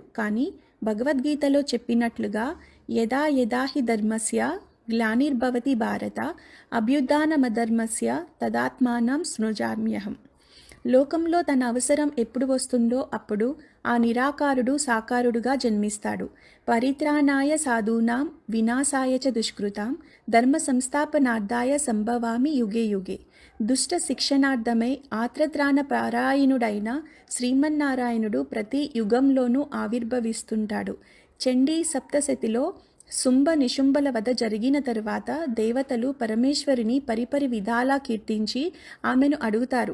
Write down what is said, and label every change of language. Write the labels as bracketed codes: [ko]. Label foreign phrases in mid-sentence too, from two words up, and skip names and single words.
[te] కానీ భగవద్గీతలో చెప్పినట్లుగా [sa] యదా యదా హి ధర్మస్య గ్లానిర్భవతి భారత అభ్యుత్థానమధర్మస్య తదాత్మానం సృజామ్యహం. [te] లోకంలో తన అవసరం ఎప్పుడు వస్తుందో అప్పుడు ఆ నిరాకారుడు సాకారుడుగా జన్మిస్తాడు. [sa] పరిత్రాణాయ సాధూనాం వినాశాయ చ దుష్కృతాం ధర్మ సంస్థాపనార్థాయ సంభవామి యుగే యుగే. [te] దుష్ట శిక్షణార్థమై ఆత్రత్రాణ పారాయణుడైన శ్రీమన్నారాయణుడు ప్రతి యుగంలోనూ ఆవిర్భవిస్తుంటాడు. చండీ సప్తశతిలో శుంభ నిశుంభల వధ జరిగిన తరువాత దేవతలు పరమేశ్వరిని పరిపరి విధాలా కీర్తించి ఆమెను అడుగుతారు.